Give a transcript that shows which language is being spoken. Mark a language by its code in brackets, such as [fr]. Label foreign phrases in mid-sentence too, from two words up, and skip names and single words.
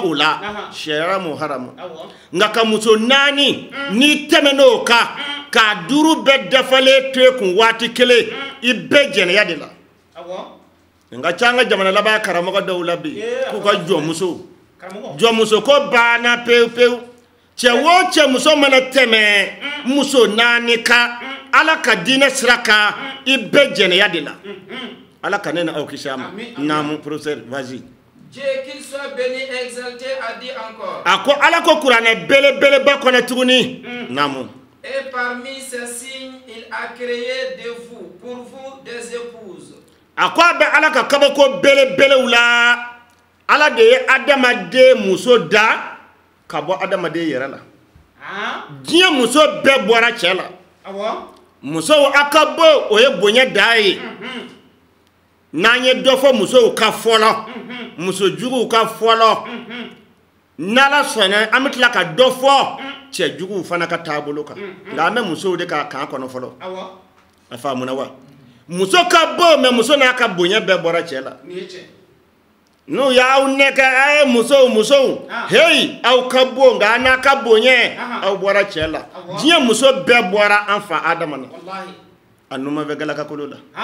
[bm] o la sariya m'o haramu nka ka muso 4 n'i tɛmɛn'o kan k'a 5 bɛɛ dafalen to yen kun waati kelen i bɛɛ jɛnɛya de la nka ca an ka jamana laban karamɔgɔ dɔw la bi k'u ka jɔnmuso ko banna pewu pewu cɛ wo cɛ muso mana tɛmɛ muso 4 kan ala ka diinɛ sira kan i bɛɛ jɛnɛya de la ala ka ne na aw kisi a ma naamu [fr] professeur vas-y Dieu qu'il soit béni et exalté a dit encore [bm] a ko ala ko kuranɛ belebeleba kɔnɔ tuguni naamu [fr] et parmi ces signes il a créé de vous pour vous des épouses [bm] a ko a bɛ ala ka kabako belebelew la ala de ye adamaden muso da ka bɔ adamaden yɛrɛ la diɲɛ muso bɛɛ bɔra cɛ la musow a ka bɔ o ye bonya da ye n'an ye dɔ fɔ musow ka fɔlɔ muso juguw ka fɔlɔ n'ala sɔnna an bɛ tila ka dɔ fɔ cɛ juguw fana ka taabolo kan nka an bɛ musow de ka kan kɔnɔ fɔlɔ a faamuna wa muso ka bɔ mais muso n'a ka bonya bɛɛ bɔra cɛ la n'u y'aw nɛgɛ musow hey aw ka bɔ nka n'a ka bonya aw bɔra cɛ la diɲɛ muso bɛɛ bɔra an fa adama na a numan bɛ galaka kolo la